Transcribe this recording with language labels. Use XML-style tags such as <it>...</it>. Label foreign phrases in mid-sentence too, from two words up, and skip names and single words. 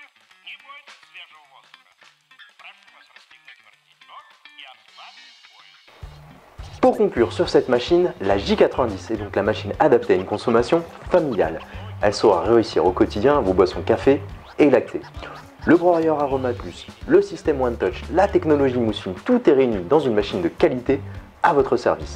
<ru>Не бойтесь свежего воздуха. Прошу вас расстегнуть воротничок и ослабить пояс.</ru> <fr>Pour conclure sur cette machine, la J90 est donc la machine adaptée à une consommation familiale. Elle saura réussir au quotidien vos boissons café et lactées. Le broyeur Aroma Plus, le système One Touch, la technologie mousse fine, tout est réuni dans une machine de qualité à votre service.</fr>